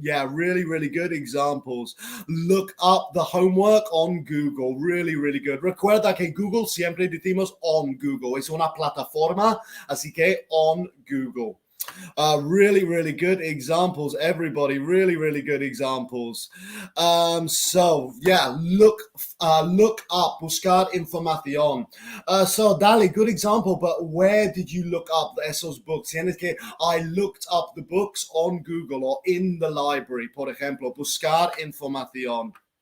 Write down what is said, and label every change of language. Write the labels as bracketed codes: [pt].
[en] Really good examples. Look up the homework on Google. Really good. [es] Recuerda que Google siempre decimos on Google. Es una plataforma, así que on Google. [en] Really good examples, everybody. Really good examples. [es] Look up, buscar información. [en] So Dali, good example, but where did you look up esos books? I looked up the books on Google or in the library, [es] por ejemplo, buscar información.